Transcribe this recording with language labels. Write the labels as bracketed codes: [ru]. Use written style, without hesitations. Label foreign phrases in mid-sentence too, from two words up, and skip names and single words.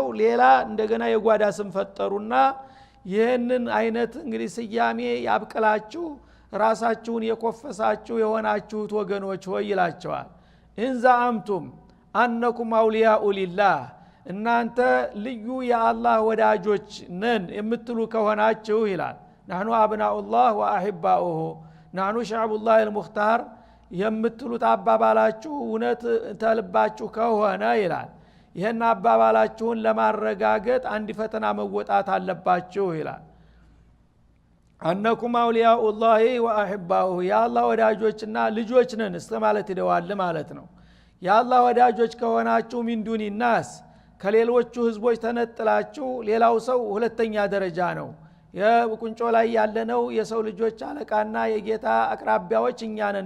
[am] ሌላ እንደገና የጓዳ ስም ፈጠሩና ይህንን አይነት እንግዲህ ስያሜ ያብቀላችሁ ራሳችሁን የኮፈሳችሁ የሆናችሁት ወገኖች ሆይ ይላቸዋል [ar] إن زعمتم أنكم أولياء لله [am] እናንተ ልዩ የአላህ ወዳጆች ነን የምትሉ ከሆናችሁ ይላል [ar] نحن أبناء الله وأحباؤه نحن شعب الله المختار [am] የምትሉት አባባላችሁ እውነት ተልባችሁ ከሆነ ይላል ይሄን አባባላችሁን ለማረጋገጥ አንድ ፈተና መወጣት አለባችሁ ይላል [ar] أنكم أولياء الله وأحباؤه [am] የአላህ ወዳጆችና ልጆች ነን ማለት ይደዋል ማለት ነው የአላህ ወዳጆች ከሆናችሁ [ar] من دون الناس [am] ከሌሎቹ ህዝቦች ተነጥላችሁ ሌላው ሰው ሁለተኛ ደረጃ ነው የቁንጮ ላይ ያለነው የሰው ልጆች አለቃና የጌታ አቅራቢያዎች እኛ ነን